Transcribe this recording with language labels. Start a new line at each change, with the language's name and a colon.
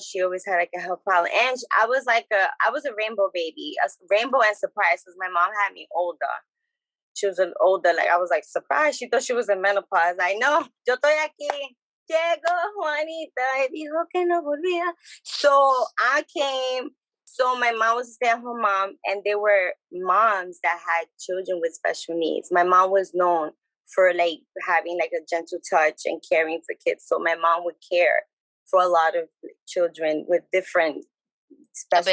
English: She always had like a health problem. And I was a rainbow baby, a rainbow and surprise, because my mom had me older. She was an older, like I was like surprised. She thought she was in menopause. I know,
Spanish: yo estoy aquí. Llegó Juanita y dijo que no volvía.
English: So I came. So my mom was a stay-at-home mom, and there were moms that had children with special needs. My mom was known for like having like a gentle touch and caring for kids. So my mom would care for a lot of children with different special